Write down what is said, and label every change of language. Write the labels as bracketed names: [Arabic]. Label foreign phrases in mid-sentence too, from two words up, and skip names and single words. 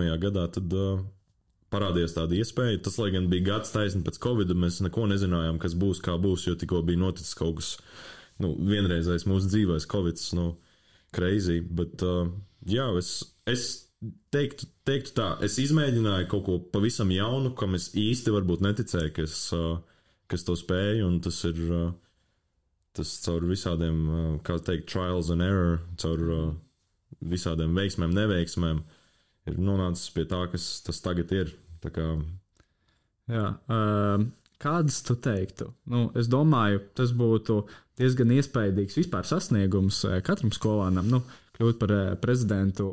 [Latvian] gadā, tad parādījās tāda iespēja. Tas, lai gan bija gads taisni pēc Covid, mēs neko nezinājām, kas būs, kā būs, jo tikko bija noticis kaut kas, vienreizējs mūsu dzīvēs Covids, crazy. Bet, es teiktu tā, es izmēģināju kaut ko pavisam jaunu, kam es īsti varbūt neticēju, ka es to spēju, un tas ir... Tas caur visādiem, kā teikt, [English] trials and error, [Latvian] caur visādiem veiksmēm, neveiksmēm, ir nonācis pie tā, kas tas tagad ir. Tā kā... Jā, kādas tu teiktu? Es domāju, tas būtu diezgan iespaidīgs vispār sasniegums katram skolānam, kļūt par prezidentu.